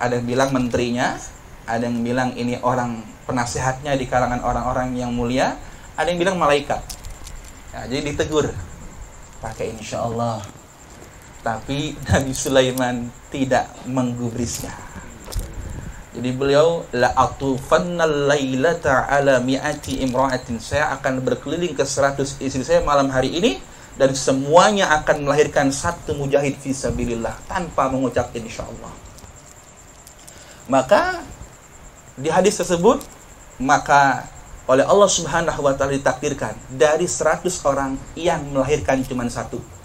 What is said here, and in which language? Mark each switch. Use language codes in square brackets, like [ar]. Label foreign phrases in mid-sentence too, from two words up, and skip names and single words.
[id] Ada yang bilang menterinya, ada yang bilang ini orang penasehatnya di kalangan orang-orang yang mulia, ada yang bilang malaikat. Nah, jadi ditegur, pakai [ar] إن شاء الله. [id] Tapi Nabi Sulaiman tidak menggubrisnya. Jadi beliau, [ar] لأطوفن الليلة على مائة امرأة, [id] saya akan berkeliling ke 100 istri saya malam hari ini, dan semuanya akan melahirkan satu mujahid fisabilillah tanpa mengucap insyaallah. Maka di hadis tersebut, maka oleh [ar] الله سبحانه وتعالى [id] ditakdirkan dari 100 orang yang melahirkan cuma satu.